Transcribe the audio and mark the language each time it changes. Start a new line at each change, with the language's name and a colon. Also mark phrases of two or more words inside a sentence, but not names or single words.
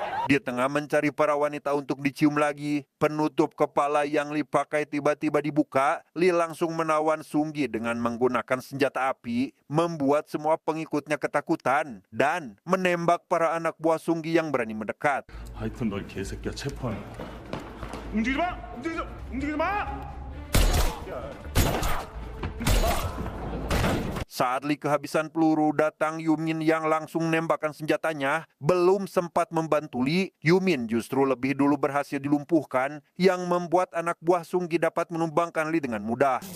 Indonesian: Di tengah mencari para wanita untuk dicium lagi, penutup kepala yang Li pakai tiba-tiba dibuka. Li langsung menawan Sunggi dengan menggunakan senjata api, membuat semua pengikutnya ketakutan, dan menembak para anak buah Sunggi yang berani mendekat.
Korean: 하여튼 널 개새끼야 체포하는. 움직이지 마! 움직이지 마!
Indonesian: Saat Li kehabisan peluru, datang Yumin yang langsung nembakkan senjatanya. Belum sempat membantu Li, Yumin justru lebih dulu berhasil dilumpuhkan, yang membuat anak buah Sunggi dapat menumbangkan Li dengan mudah.